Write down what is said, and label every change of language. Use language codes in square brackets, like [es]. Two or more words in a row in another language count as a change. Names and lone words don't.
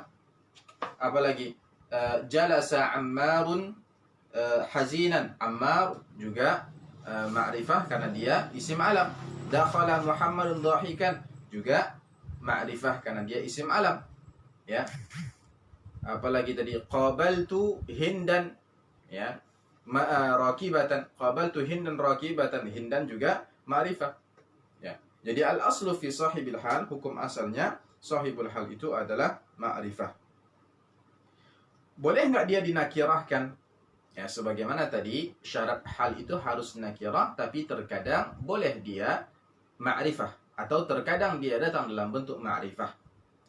[id] Apalagi [ar] جلس عمارٌ حزينًا, [id] Ammar juga ma'rifah karena dia [ar] اسم علم. دخل محمدٌ ضاحكًا, [id] juga ma'rifah karena dia [ar] اسم علم, [id] ya. Apalagi tadi [ar] قابلت هندًا، يا، راكبةً، قابلت هندًا راكبةً، هندًا [id] juga ma'rifah, ya. Jadi [ar] الأصل في صاحب الحال, [id] hukum asalnya [ar] صاحب الحال [id] itu adalah ma'rifah. Boleh enggak dia dinakirahkan? Ya, sebagaimana tadi syarat hal itu harus nakirah, tapi terkadang boleh dia ma'rifah, atau terkadang dia datang dalam bentuk ma'rifah.